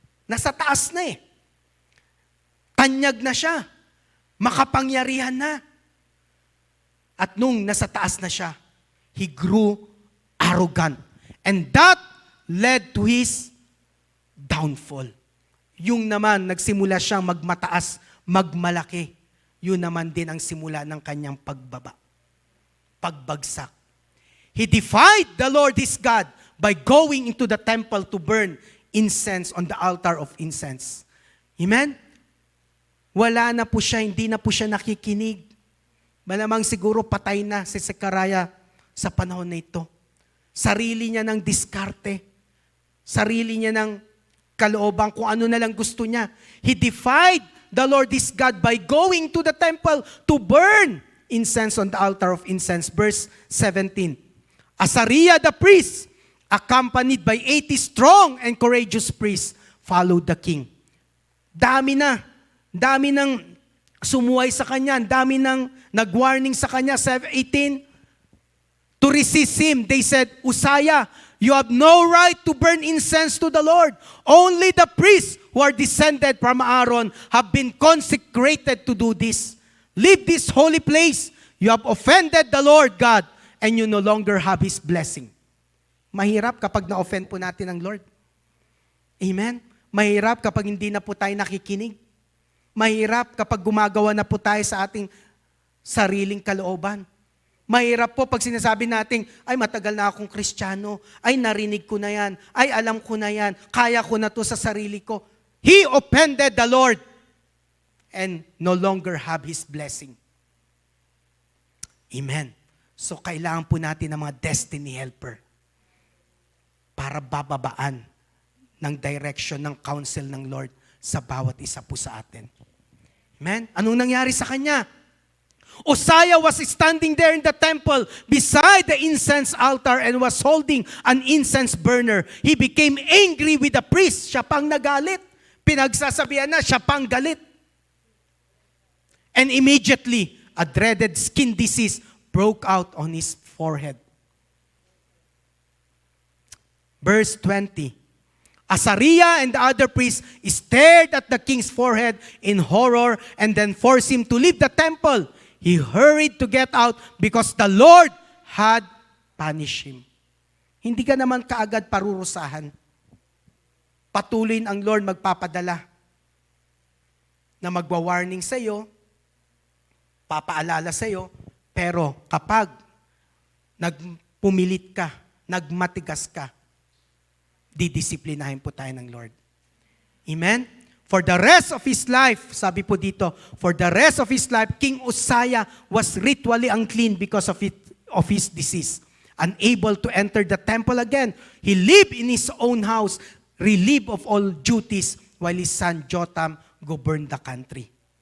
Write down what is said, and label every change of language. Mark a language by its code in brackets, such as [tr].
[tl] Nasa taas na eh. Tanyag na siya. Makapangyarihan na. At nung nasa taas na siya, [en] he grew arrogant. And that led to his downfall. [tl] Yung naman, nagsimula siyang magmataas, magmalaki. Yun naman din ang simula ng kanyang pagbaba. Pagbagsak. [en] He defied the Lord his God by going into the temple to burn incense on the altar of incense. Amen? [tl] Wala na po siya, hindi na po siya nakikinig. Malamang siguro patay na si Zechariah sa panahon na ito. Sarili niya ng diskarte. Sarili niya ng kalooban kung ano na lang gusto niya. [en] He defied the Lord his God by going to the temple to burn incense on the altar of incense. Verse 17. Azariah the priest, accompanied by 80 strong and courageous priests, followed the king. [tl] Dami nang sumuway sa kanya, dami nang nag-warning sa kanya. [en] 18, to resist him, they said, Uzziah, you have no right to burn incense to the Lord. Only the priests who are descended from Aaron have been consecrated to do this. Leave this holy place. You have offended the Lord God, and you no longer have His blessing. [tl] Mahirap kapag na-offend po natin ang Lord. Amen? Mahirap kapag hindi na po tayo nakikinig. Mahirap kapag gumagawa na po tayo sa ating sariling kalooban. Mahirap po pag sinasabi natin, ay matagal na akong Kristiyano, ay narinig ko na yan, ay alam ko na yan, kaya ko na to sa sarili ko. [en] He offended the Lord and no longer have His blessing. Amen. [tl] So kailangan po natin ng mga destiny helper para bababaan ng direction, ng counsel ng Lord sa bawat isa po sa atin. Amen? Anong nangyari sa kanya? [en] Uzziah was standing there in the temple beside the incense altar and was holding an incense burner. He became angry with the priest. [tl] Siya pang nagalit. Pinagsasabihan na, siya pang galit. [en] And immediately, a dreaded skin disease broke out on his forehead. Verse 20. Azariah and the other priests stared at the king's forehead in horror and then forced him to leave the temple. He hurried to get out because the Lord had punished him. [tl] Hindi ka naman kaagad parurusahan. Patuloy ang Lord magpapadala na magwa-warning sa iyo, papaalala sa iyo, pero kapag nagpumilit ka, nagmatigas ka, didisiplinahin po tayo ng Lord. Amen? [en] For the rest of his life, [tl] sabi po dito, [en] for the rest of his life, King Uzziah was ritually unclean because of his disease. Unable to enter the temple again. He lived in his own house, relieved of all duties, while his son Jotham governed the country.